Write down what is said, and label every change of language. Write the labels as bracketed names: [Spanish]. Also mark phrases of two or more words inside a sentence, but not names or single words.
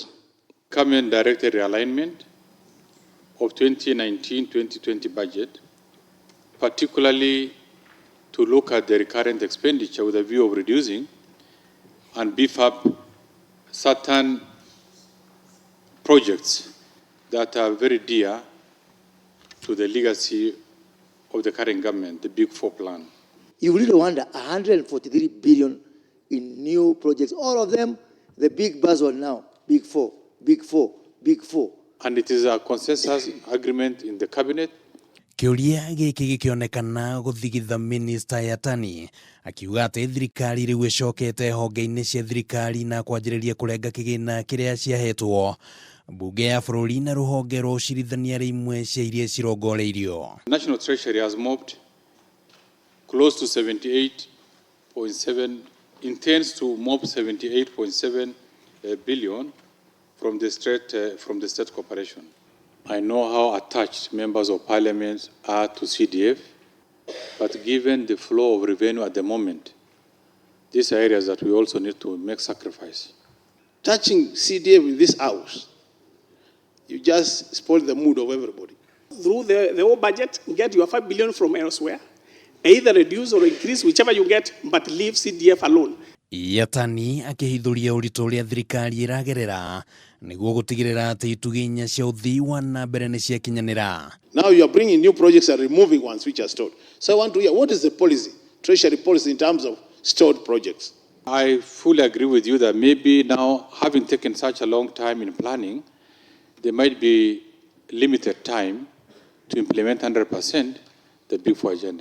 [English] Cabinet directed realignment of 2019-2020 budget, particularly to look at the recurrent expenditure with a view of reducing and beef up certain projects that are very dear to the legacy of the current government, the Big Four plan. You really wonder, 143 billion in new projects, all of them, the big buzzword now, Big Four, Big Four, Big Four. And it is a consensus agreement in the cabinet. [Kikuyu] Kĩũria gĩkĩ gĩkĩonekana gũthigitha minista Yatani akiuga atĩ thirikari rĩu ĩcokete honge-inĩ cia thirikari na kwanjĩrĩria kũrenga kĩgĩna kĩrĩa ciahetwo mbunge ya bũrũri na rũhonge rwa ũcirithania imwe cia iria cirongoreirio. [English] The National Treasury has mobbed close to 78.7, intends to mob 78.7 billion from the state corporation. I know how attached members of parliament are to CDF, but given the flow of revenue at the moment, these are areas that we also need to make sacrifice. Touching CDF in this house, you just spoil the mood of everybody. Through the whole budget, get your 5 billion from elsewhere, either reduce or increase, whichever you get, but leave CDF alone. [Kikuyu] Yatani akĩhithũria ũritũ ũrĩa thirikari ĩragerera nĩguo gũtigĩrĩra atĩ itugĩ inya cia ũthii wa na mbere nĩ ciakinyanĩra. [English] Now you are bringing new projects and removing ones which are stored. So I want to hear, what is the policy, treasury policy in terms of stored projects? I fully agree with you that maybe now, having taken such a long time in planning, there might be limited time to implement 100% the Big Four agenda.